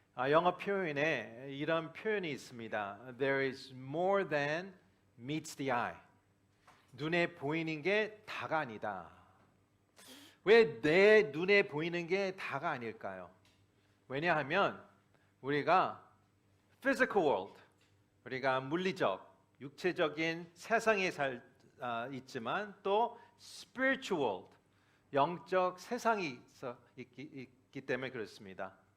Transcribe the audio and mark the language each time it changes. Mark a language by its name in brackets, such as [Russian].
[Korean] 영어 표현에 이런 표현이 있습니다. [English] There is more than meets the eye. [Korean] 눈에 보이는 게 다가 아니다. 왜 내 눈에 보이는 게 다가 아닐까요? 왜냐하면 우리가 [English] physical world, [Korean] 우리가 물리적, 육체적인 세상에 있지만 또 [English] spiritual world, [Korean] 영적 세상이 있기 때문에 그렇습니다.